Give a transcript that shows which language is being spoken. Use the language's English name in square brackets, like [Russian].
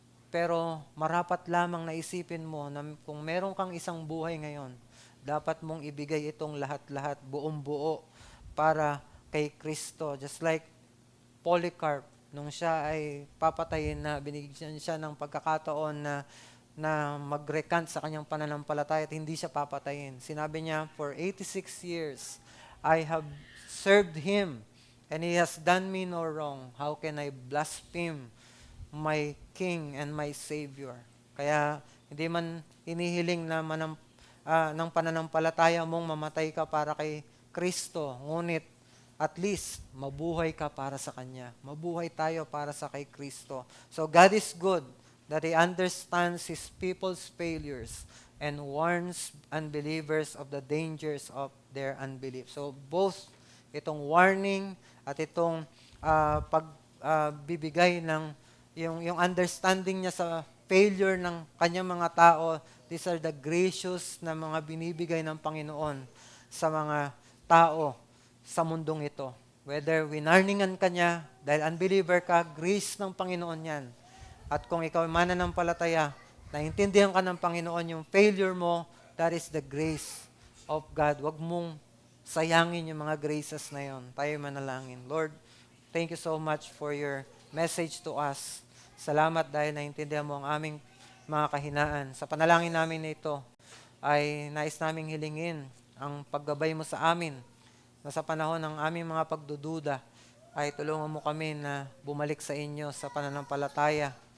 [Filipino] Pero marapat lamang na isipin mo na kung meron kang 1 buhay ngayon, dapat mong ibigay itong lahat-lahat, buong-buo, para kay Kristo. [English] Just like [Filipino] Polycarp, nung siya ay papatayin na, binigyan siya ng pagkakataon na mag-recant sa kanyang pananampalataya at hindi siya papatayin. Sinabi niya, [English] for 86 years, I have served Him, and He has done me no wrong. How can I blaspheme my King and my Savior? [Filipino] Kaya hindi man hinihiling na ng pananampalataya mong mamatay ka para kay Kristo, ngunit at least mabuhay ka para sa Kanya. Mabuhay tayo para sa kay Kristo. [English] So God is good that He understands His people's failures and warns unbelievers of the dangers of their unbelief. [Filipino] So both itong warning at itong pagbibigay ng yung understanding niya sa failure ng kanyang mga tao, [English] these are the gracious [Filipino] na mga binibigay ng Panginoon sa mga tao sa mundong ito. Whether winarningan ka niya, dahil unbeliever ka, grace ng Panginoon yan. At kung ikaw ay mananampalataya, naintindihan ka ng Panginoon yung failure mo, [English] that is the grace of God. [Filipino] Huwag mong sayangin yung mga graces na yon. Tayo manalangin. [English] Lord, thank you so much for your message to us. [Filipino] Salamat dahil naintindihan mo ang aming mga kahinaan. Sa panalangin namin na ito, ay nais naming hilingin ang paggabay mo sa amin na sa panahon ng aming mga pagdududa ay tulungan mo kami na bumalik sa inyo sa pananampalataya.